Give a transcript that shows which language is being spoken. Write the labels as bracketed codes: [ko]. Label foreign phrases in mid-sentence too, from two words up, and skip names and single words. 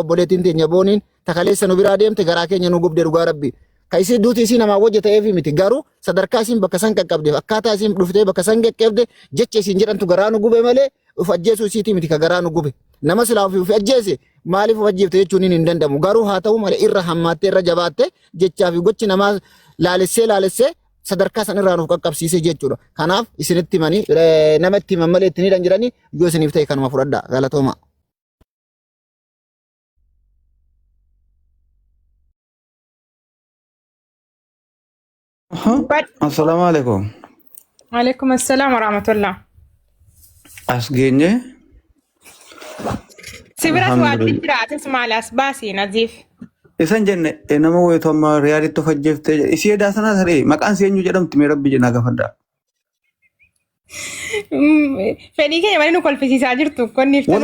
[om] obboleettiin teenya booniin takaleessa nu biraa deemte garaa keenya nu gubde dhugaa rabbi ka isii duuti isii namaa wajja ta'eef miti garuu sadarkaa isiin bakka san qaqqabdeef akkaataa isiin dhuftee bakka san qaqqabde jecha isiin jedhantu garaa nu gube malee uf ajjeesuu isiitii miti ka garaa nu gube nama silaa uf ajjeese maaliif uf ajjeefte jechuun hin danda'amu garuu haa ta'u malee irra hammaattee irra jabaatte jechaa fi gochi namaa laalessee sadarkaa san irraa nuuf qaqqabsiisee jechuudha. Kanaaf isinitti himanii nama itti himan malee itti hidhan jiranii yoo isiniif ta'e kanuma fudhadhaa galatooma. [ar] السلام عليكم. وعليكم السلام ورحمة الله. [om] As geenye. Sibirat waaddi jiraatis maalaas baasii Naziif. Isan jenne nama wayito amma riyaaditti of ajjeeftee isii edaa sanaa saree maqaan si eenyu jedhamti mee rabbi jenaa gafadhaa. Fedhii keenya malee nu kolfisiisaa jirtu konni iftaan